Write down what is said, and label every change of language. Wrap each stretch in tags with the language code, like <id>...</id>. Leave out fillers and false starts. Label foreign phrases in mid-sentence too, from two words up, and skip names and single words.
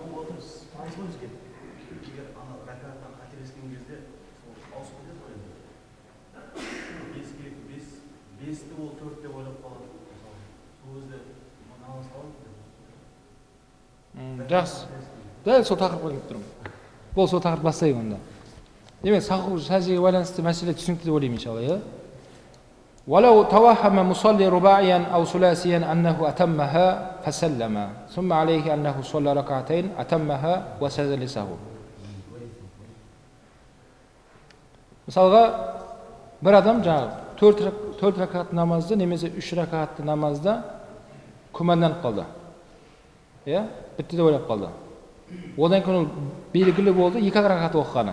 <kk>Бесті ол төртте ойлап қалады. Сол өзде намаз қалады. Жақсы. Дәл сол тақырыпқа келіп тұрмын. Бұл сол тақырып бастайық онда. Демек, саху сәждеге байланысты мәселе түсінікті деп ойлаймын иншалла, иә?</kk> <ar>ولو توهم مصلي رباعيا أو ثلاثيا أنه أتمها فسلم ثم عليه أنه صلى ركعتين أتمها وسجد لسهو.</ar> <kk>Мысалға, бір адам жаңағы 4 ракат намазды немесе 3 ракатты намазда күмәнданып қалды. Иә? Бітті деп ойлап қалды. Одан кейін ол белгілі болды 2 ракат оқығаны.</kk>